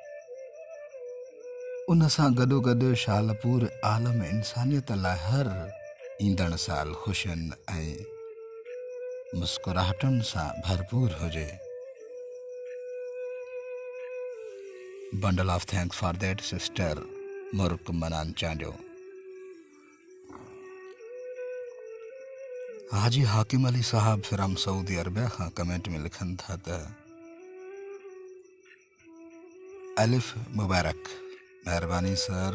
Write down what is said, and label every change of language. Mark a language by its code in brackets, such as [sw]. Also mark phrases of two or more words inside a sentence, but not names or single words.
[sd] उन सां गॾोगॾु शाल पूरे आलम इंसानियत लाइ हर ईंदड़ साल ख़ुशियुनि ऐं मुस्कुराहटुनि सां भरपूर हुजे। [en] bundle of thanks for that sister मुर्क मनान चांडियो। [sd] हाजी हाकिम अली साहब फिरम सऊदी अरबिया खां कमेंट में लिखनि था त अलिफ मुबारक, महिरबानी सर।